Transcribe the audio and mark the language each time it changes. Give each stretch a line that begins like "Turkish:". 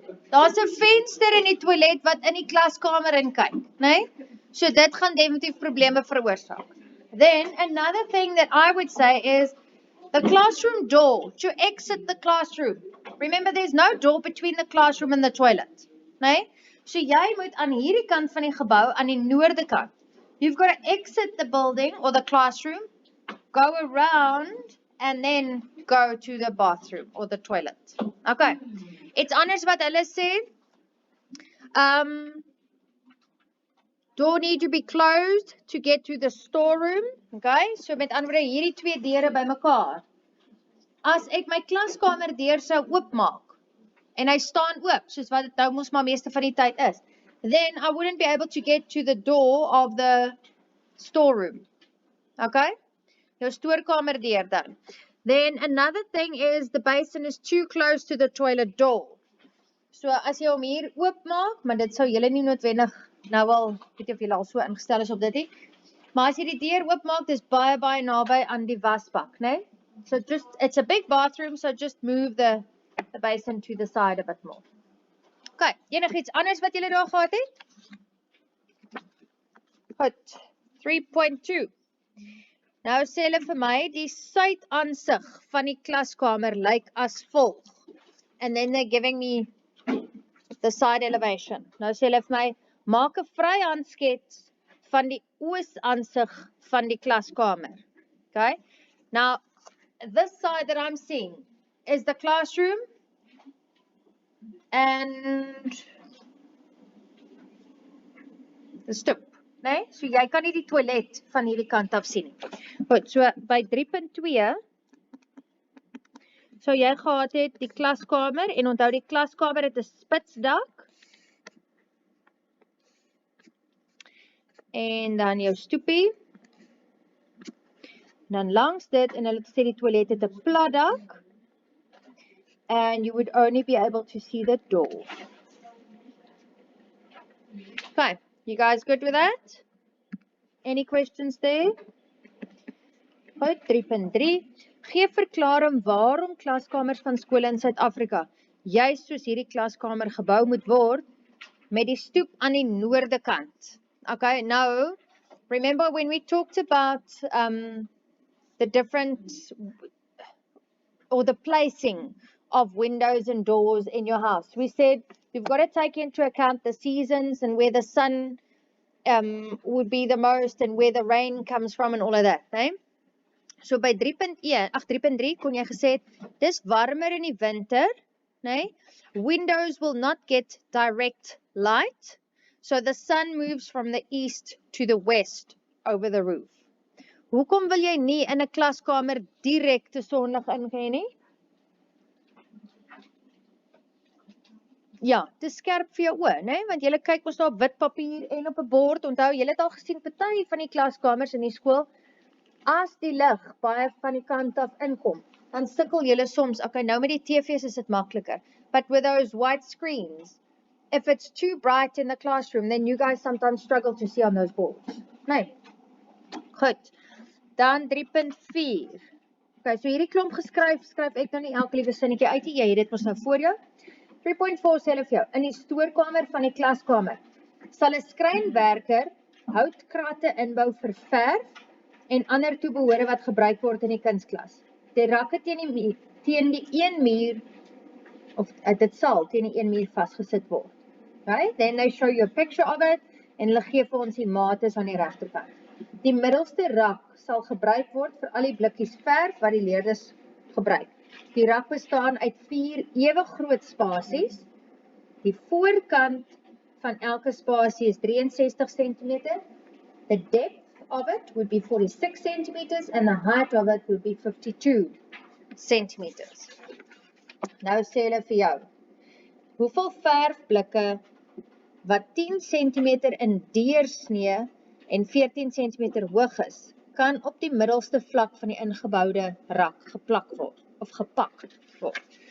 Afrikaans: Daar's 'n venster in die toilet wat in die klaskamer in kyk, né? So dit gaan definitief probleme veroorsaak.
English: Then another thing that I would say is the classroom door to exit the classroom. Remember, there's no door between the classroom and the toilet, né?
Afrikaans: So jy moet aan hierdie kant van die gebou, aan die noorde kant.
English: You've got to exit the building or the classroom, go around, and then go to the bathroom or the toilet. Okay. It's honest
Afrikaans: wat hulle sê.
English: Door need to be closed to get to the storeroom.
Afrikaans: Okay. So met ander woorde hierdie twee deure bymekaar. As ek my klaskamer deur sou oopmaak en hy staan oop, soos wat dit nou mos maar meeste van die tyd is,
English: then I wouldn't be able to get to the door of the storeroom.
Afrikaans: Okay? Jou stoorkamer deur dan.
English: Then another thing is the basin is too close to the toilet door.
Afrikaans: So as jy hom hier oopmaak, maar dit sou julle nie noodwendig nou al, weet jy of julle al so ingestel is op dit nie, maar as jy die deur oopmaak, dis baie naby aan die wasbak, né?
English: So just, it's a big bathroom, so just move the basin to the side a bit more.
Afrikaans: Okay, enigiets anders wat julle daar gehad het? Goed, 3.2. Nou sê hulle vir my, die suidansig van die klaskamer lyk as volg.
English: And then they're giving me the side elevation.
Afrikaans: Nou sê hulle vir my, maak 'n vryhandskets van die oosansig van die klaskamer.
English: Okay? Now, this side that I'm seeing is the classroom and the stoep.
Afrikaans: Nee? So jy kan nie die toilet van hierdie kant af sien nie. Goed, so by 3.2 so jy gehad het die klaskamer en onthou die klaskamer het 'n spitsdak. En dan jou stoepie. Dan langs dit en hulle sê die toilet het 'n plat dak.
English: And you would only be able to see the door. Okay, you guys good with that? Any questions there? Goed, 3.3.
Afrikaans: Gee verklaring waarom klaskamers van skole in Suid-Afrika juis soos hierdie klaskamer gebou moet word met die stoep aan die noorde kant.
English: Okay, now, remember when we talked about the different, or the placing of windows and doors in your house. We said you've got to take into account the seasons and where the sun would be the most and where the rain comes from and all of that. Nee?
Afrikaans: So by 3.3 kon jy gesê het, dis warmer in die winter. Nee?
English: Windows will not get direct light. So the sun moves from the east to the west over the roof.
Afrikaans: Hoekom wil jy nie in 'n klaskamer direkte sonlig ingaan nie? Ja, dis skerp vir jou oë, né? Want jy kyk mos daar op wit papier en op 'n bord. Onthou, jy het al gesien party van die klaskamers in die skool, as die lig baie van die kant af inkom, dan sukkel jy soms. Okay, nou met die TV's is dit makliker.
English: But with those white screens, if it's too bright in the classroom, then you guys sometimes struggle to see on those boards.
Afrikaans: Nee. Goed. Dan 3.4. Okay, so hierdie klomp skryf ek nou nie elke liewe sinnetjie uit nie. Jy het dit mos nou voor jou. 3.4 sê hulle vir jou, in die stoorkamer van die klaskamer sal 'n skrynwerker houtkratte inbou vir verf en ander toebehore wat gebruik word in die kunsklas. Die rakke teen die een muur, of dit sal teen die een muur vasgesit word. Okay?
English: Then they show you a picture of it
Afrikaans: en hulle gee vir ons die mate aan die regterkant. Die middelste rak sal gebruik word vir al die blikkies verf wat die leerders gebruik. Die rak bestaan uit 4 ewe groot spasies. Die voorkant van elke spasie is 63 cm.
English: The depth of it would be 46 cm and the height of it would be 52 cm.
Afrikaans: Nou sê hulle vir jou, hoeveel verfblikke wat 10 cm in deursnee en 14 cm hoog is, kan op die middelste vlak van die ingebouwde rak geplak word, of gepak word.